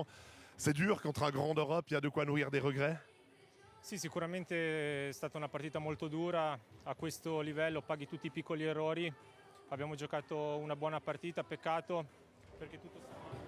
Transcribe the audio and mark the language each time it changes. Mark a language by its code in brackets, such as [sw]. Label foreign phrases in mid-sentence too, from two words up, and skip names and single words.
[fr] C'est dur contre un grand d'Europe, il y a de quoi nourrir des regrets? [it] Sì, sicuramente è stata una partita molto dura, a questo livello paghi tutti i piccoli errori, abbiamo giocato una buona partita, peccato perché tutto...